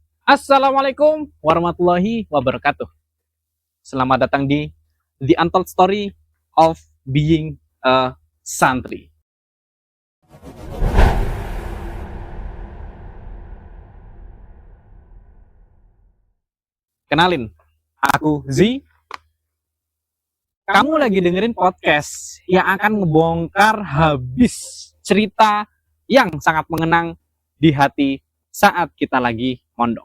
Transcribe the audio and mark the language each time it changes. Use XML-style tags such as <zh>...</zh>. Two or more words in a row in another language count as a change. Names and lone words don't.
<ar>السلام عليكم ورحمة الله وبركاته.</ar> <id>Selamat datang di The Untold Story of Being a Santri. Kenalin, aku Z. Kamu lagi dengerin podcast yang akan ngebongkar habis cerita yang sangat mengenang di hati saat kita lagi mondok.</id>